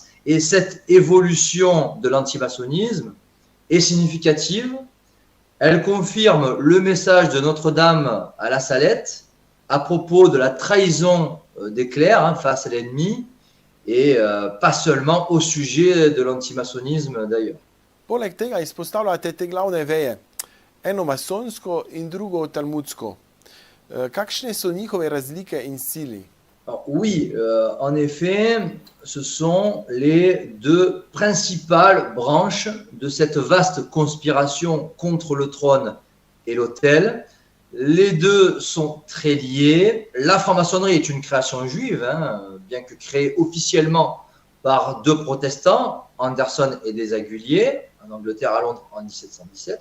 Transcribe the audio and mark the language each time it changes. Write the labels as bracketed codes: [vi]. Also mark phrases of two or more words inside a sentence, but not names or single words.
[fr] Et cette évolution de l'antimaçonnisme est significative. Elle confirme le message de Notre-Dame à la Salette à propos de la trahison des clercs face à l'ennemi et pas seulement au sujet de l'antimaçonnisme d'ailleurs. [sl] Poleg tega izpostavljate te glavne veje, eno masonsko in drugo talmudsko. Kakšne so njihove razlike in sili? [fr] Alors, oui, en effet, ce sont les deux principales branches de cette vaste conspiration contre le trône et l'autel. Les deux sont très liés. La franc-maçonnerie est une création juive, bien que créée officiellement par deux protestants, Anderson et Desaguliers, en Angleterre, à Londres, en 1717.